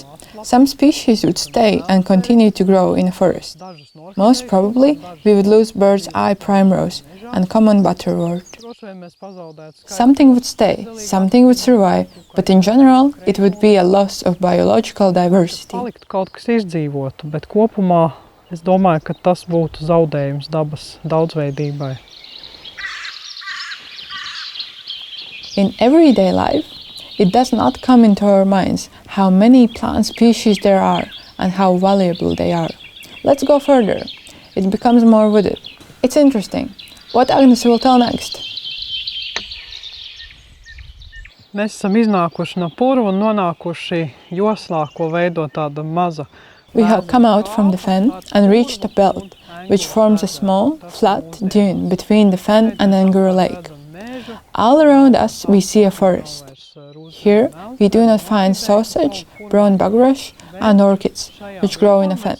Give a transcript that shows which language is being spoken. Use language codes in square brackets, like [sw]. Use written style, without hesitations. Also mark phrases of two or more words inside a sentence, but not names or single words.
[en] Some species would stay and continue to grow in the forest. Most probably, we would lose bird's eye primrose and common butterwort. Something would stay, something would survive, but in general, it would be a loss of biological diversity. [lv] Kaut kas izdzīvotu, bet kopumā es domāju, ka tas būtu zaudējums dabas daudzveidībai. [en] In everyday life, it does not come into our minds how many plant species there are and how valuable they are. Let's go further. It becomes more wooded. It's interesting. What Agnes will tell next? [lv] Mēs esam iznākuši no purva un nonākuši joslā, ko veido tāda maza. [en] We have come out from the fen and reached a belt, which forms a small, flat dune between the fen and Angora Lake. All around us we see a forest. Here we do not find sausage, brown bugrush and orchids, which grow in a fen.